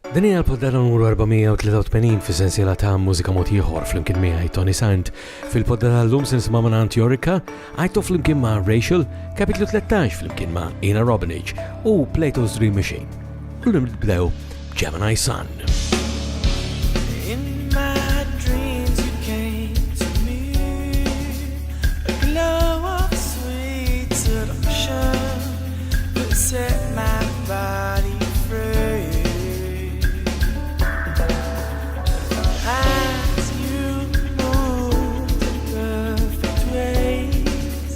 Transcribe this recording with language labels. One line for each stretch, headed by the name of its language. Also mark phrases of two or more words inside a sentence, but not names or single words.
Maltese: Din hija l-poddata numru 483 fis-sensiela ta' mużika mod ieħor flimkien miegħi Tony Sant. Fil-poddata llum se nisimgħu minn Yorika, għajtu flimkien ma' Rachel, kapitlu 13 flimkien ma' Ina Robinage u Plato's Dream Machine. U nibdew Gemini Sun.
English: Set my body free as you moved in perfect ways.